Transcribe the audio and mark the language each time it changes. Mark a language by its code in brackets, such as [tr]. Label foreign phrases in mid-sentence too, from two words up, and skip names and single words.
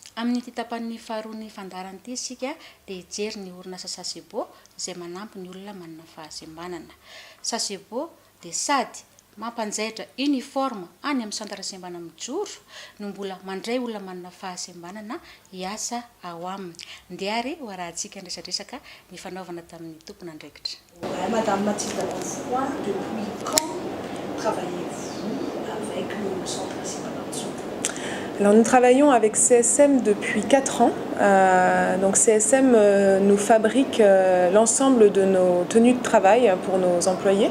[mg] Amin'ny tapan'ny faharoan'ny fandarana ity isika dia hijery ny orinasa Sasebo izay manampy ny olona manana fahasembanana. Sasebo dia sady mampanjaitra uniforme any amin'ny santara sembanana mijoro no mbola mandray olona manana fahasembanana hiasa ao aminy. Ndiary ho arahantsika resadresaka ny fanaovana tamin'ny tompona andraikitra. [fr] Madame Mathilde Bonfoy, depuis quand travaillez-vous avec le centre Sembanana Mijoro? Alors nous travaillons avec CSM depuis 4 ans. Donc CSM nous fabrique l'ensemble de nos tenues de travail pour nos employés.